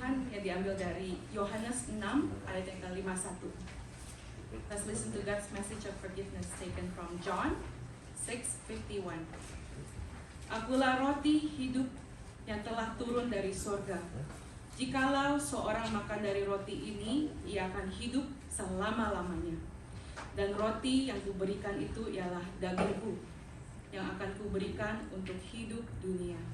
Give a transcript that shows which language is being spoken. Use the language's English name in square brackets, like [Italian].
[Indonesian] ayatnya diambil dari Yohanes 6 ayat yang ke-51. [English] Let's listen to God's message of forgiveness taken from John 6:51. [Indonesian] Akulah roti hidup yang telah turun dari surga. Jikalau seorang makan dari roti ini, ia akan hidup selama-lamanya. Dan roti yang kuberikan itu ialah dagingku, yang akan kuberikan untuk hidup dunia.